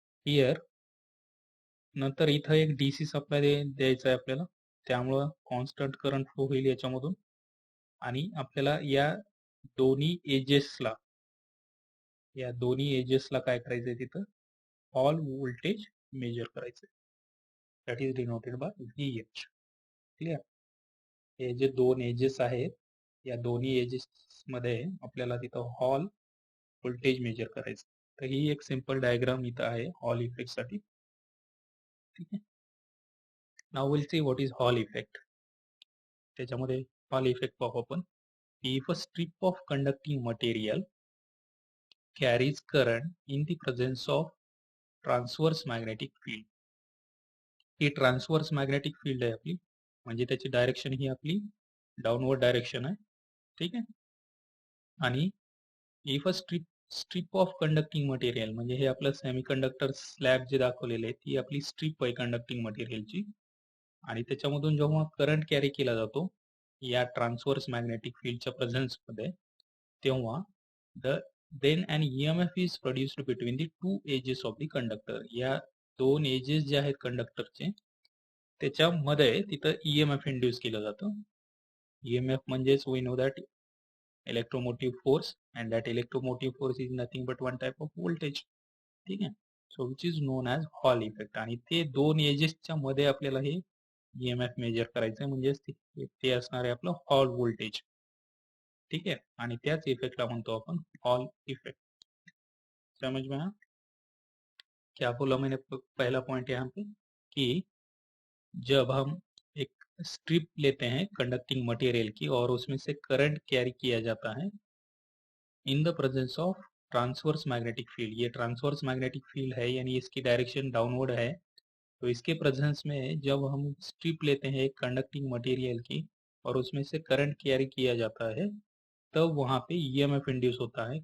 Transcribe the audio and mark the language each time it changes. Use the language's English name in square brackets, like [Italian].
[Marathi] Here नंतर इथं एक DC सप्लाय द्यायचा आहे आपल्याला, त्यामुळं कॉन्स्टंट करंट फ्लो होईल याच्यामधून. आणि आपल्याला या दोन्ही एजेसला काय करायचंय, तिथं हॉल व्होल्टेज मेजर करायचंय. [English] That is denoted by VH. Clear. [Marathi] हे जे दोन एजेस आहेत, या दोन्ही एजेस मध्ये आपल्याला तिथं हॉल व्होल्टेज मेजर करायचं. तर ही एक सिंपल डायग्राम इथं आहे हॉल इफेक्ट साठी. ठीक आहे. [English] Now will see what is Hall effect. [Marathi] त्याच्यामध्ये हॉल इफेक्ट पाहू आपण. [English] If a strip of conducting material carries current in the presence of transverse magnetic field. [Marathi] He transverse magnetic field आहे आपली, म्हणजे त्याची डायरेक्शन ही आपली डाउनवर्ड डायरेक्शन आहे. ठीक आहे. आणि [English] if a strip of conducting material, [Marathi] म्हणजे हे आपलं सेमीकंडक्टर स्लॅब जे दाखवलेले आहे, ती आपली स्ट्रिप आहे कंडक्टिंग मटेरियलची. आणि त्याच्यामधून जेव्हा करंट कॅरी केला जातो या ट्रान्सवर्स मॅग्नेटिक फील्डच्या प्रेझेन्स मध्ये, तेव्हा [English] then an EMF is produced between the two edges of the conductor. [Marathi] या दोन एजेस जे आहेत कंडक्टरचे, त्याच्यामध्ये तिथं EMF इंड्यूस केलं जातं. [English] EMF [Marathi] म्हणजेच [English] We know that electromotive force, and that electromotive force is nothing but one type of voltage. [Marathi] ठीक आहे. [English] So which is known as Hall effect. [Marathi] आणि ते दोन एजेसच्या मध्ये आपल्याला हे EMF मेजर करायचं, म्हणजेच ते असणार आहे आपलं हॉल व्होल्टेज. [Hindi] ठीक है, [Marathi] आणि त्याच इफेक्टला म्हणतो आपण हॉल इफेक्ट. [Hindi] समझ में आया? क्या बोला मैंने पहला पॉइंट यहाँ पे, कि जब हम एक स्ट्रिप लेते हैं कंडक्टिंग मटेरियल की और उसमें से करंट कैरी किया जाता है [English] In the presence of transverse magnetic field. [Hindi] ये ट्रांसवर्स मैग्नेटिक फील्ड है, यानी इसकी डायरेक्शन डाउनवर्ड है. तो इसके प्रेजेंस में जब हम स्ट्रिप लेते हैं एक कंडक्टिंग मटेरियल की और उसमें से करंट कैरी किया जाता है, तब वहां पे EMF इंड्यूस होता है.